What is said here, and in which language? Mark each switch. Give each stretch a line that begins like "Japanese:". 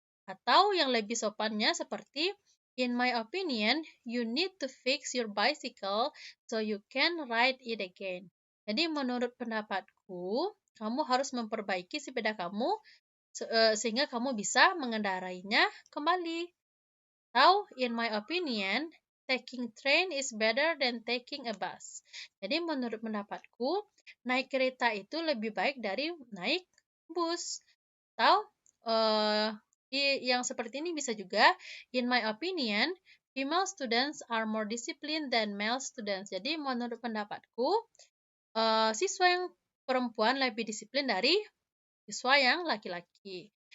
Indonesian: Atau yang lebih sopannya seperti,
English: in my opinion, you need to fix your bicycle so you can ride it again.
Indonesian: Jadi menurut pendapatku, kamu harus memperbaiki sepeda kamu sehingga kamu bisa mengendarainya kembali. Atau,
English: in my opinion, taking train is better than taking a bus.
Indonesian: Jadi menurut pendapatku, naik kereta itu lebih baik dari naik bus. Atau yang seperti ini bisa juga,
English: in my opinion, female students are more disciplined than male students.
Indonesian: Jadi menurut pendapatku, siswa yang perempuan lebih disiplin dari siswa yang laki-laki.